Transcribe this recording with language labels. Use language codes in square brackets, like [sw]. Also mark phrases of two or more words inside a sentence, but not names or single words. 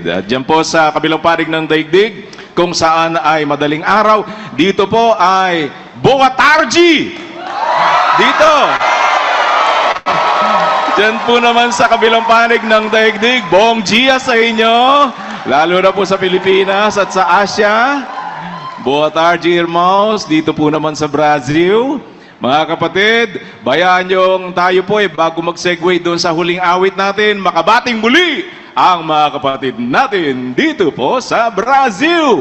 [tl] At dyan po sa kabilang panig ng daigdig, kung saan ay madaling araw, dito po ay [pt] Boa Tarde! [tl] Dito! Diyan po naman sa kabilang panig ng daigdig, Bong Gia sa inyo, lalo na po sa Pilipinas at sa Asia. [pt] Boa tarde, irmãos, [tl] dito po naman sa Brazil. Mga kapatid, bayaan yung tayo po bago mag-segue doon sa huling awit natin, makabating muli ang mga kapatid natin dito po sa Brazil.